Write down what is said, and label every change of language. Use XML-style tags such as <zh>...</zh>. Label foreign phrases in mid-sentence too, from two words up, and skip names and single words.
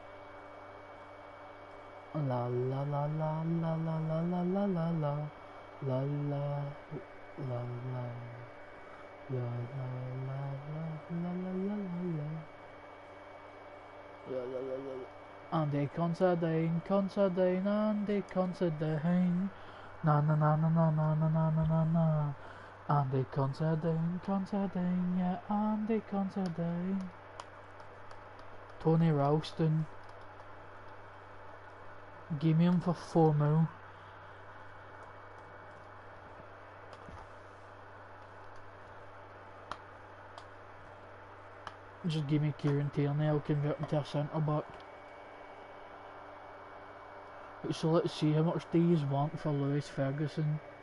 <en>La la la la la la la la la la la la la la la la Andy Considine, Considine, Andy Considine. Na na na na na na na na na na na. Andy Considine, Considine, yeah, Andy Considine. Tony Ralston. Give me him for 4 mil. Just give me Kieran Tierney, I'll convert him to a centre back. So let's see, how much do you want for Lewis Ferguson?</en>